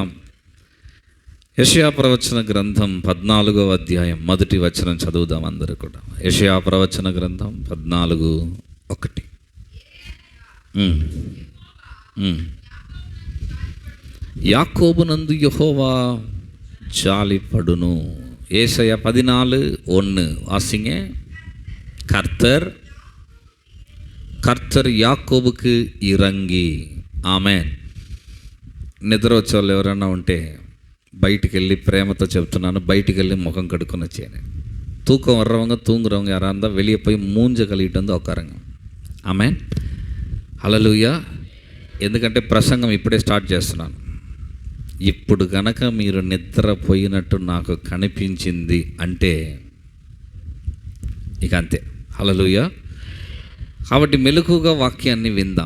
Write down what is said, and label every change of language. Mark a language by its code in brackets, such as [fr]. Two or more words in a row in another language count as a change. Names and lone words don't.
[te] యెషయా ప్రవచన గ్రంథం 14వ అధ్యాయం 1వ వచనం చదువుదాం అందరూ కూడా. యెషయా ప్రవచన గ్రంథం 14:1. యాకోబునందు యెహోవా జాలిపడును. [ta] ஏசாயா 14:1 வாசிங்க. கர்த்தர் யாக்கோபுக்கு இரங்கி. [te] ఆమేన్. నిద్ర వచ్చేవాళ్ళు ఎవరైనా ఉంటే బయటికి వెళ్ళి, ప్రేమతో చెప్తున్నాను, బయటికి వెళ్ళి ముఖం కడుక్కొని వచ్చేయను. [ta] தூக்கம் வர்றவங்க தூங்குறவங்க யாராக இருந்தால் வெளியே போய் மூஞ்ச கழுவிட்டு வந்து உட்காருங்க. [te] ఆమేన్. హల్లెలూయా. ఎందుకంటే ప్రసంగం ఇప్పుడే స్టార్ట్ చేస్తున్నాను. ఇప్పుడు కనుక మీరు నిద్రపోయినట్టు నాకు కనిపించింది అంటే ఇక అంతే. హల్లెలూయా. కాబట్టి మెలకుగా వాక్యాన్ని విందాం.